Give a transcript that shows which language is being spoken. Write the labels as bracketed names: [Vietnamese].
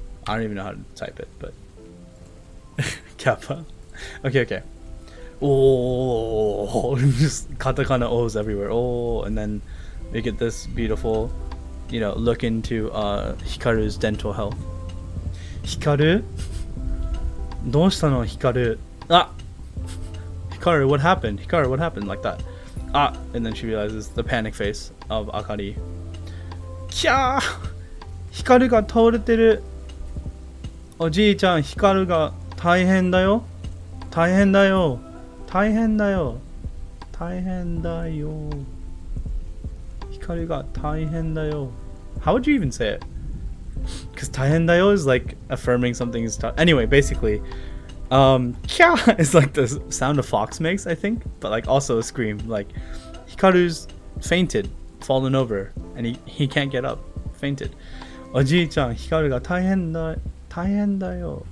[English] I don't even know how to type it, but Kappa. Okay. Oh, just katakana O's everywhere. Oh, and then we get this beautiful, you know, look into Hikaru's dental health. Hikaru? [Japanese] どうしたの Hikaru? [English] Ah! Hikaru, what happened? Hikaru, what happened? Like that. Ah! And then she realizes the panic face of Akari. Kya! [Japanese] Hikaru が倒れてる。おじいちゃん、ヒカルが大変だよ。大変だよ。大変だよ。大変だよ。ヒカルが大変だよ。 [English] How would you even say it? Because [Japanese] 大変だよ [English] is like affirming something is tough. Anyway, basically, kya is like the sound a fox makes, I think, but like also a scream. Like Hikaru's fainted, fallen over, and he can't get up. Fainted. [Japanese] おじいちゃん、ヒカルが大変だよ。